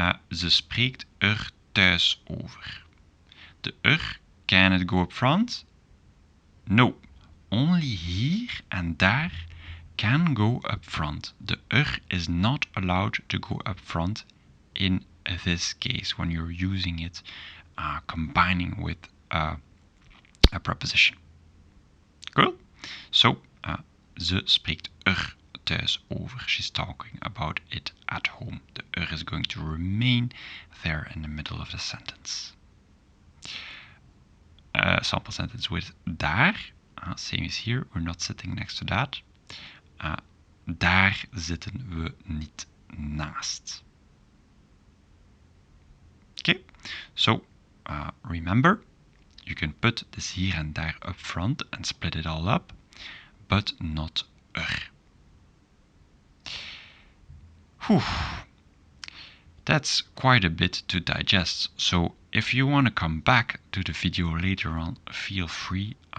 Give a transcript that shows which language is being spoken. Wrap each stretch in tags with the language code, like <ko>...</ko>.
<nl>Ze spreekt thuis over.</nl> <en>The can it go up front? No. Only hier and daar can go up front. The is not allowed to go up front in this case when you're using it combining with a preposition. Cool?</en> <nl>So, ze spreekt thuis over.</nl> <en>She's talking about it at home. The is going to remain there in the middle of the sentence. sample sentence with daar. Same as here, we're not sitting next to that.</en> <nl>Daar zitten we niet naast.</nl> <en>Okay, so remember, you can put this hier and daar up front and split it all up, but not Whew. That's quite a bit to digest, so if you want to come back to the video later on, feel free.</en>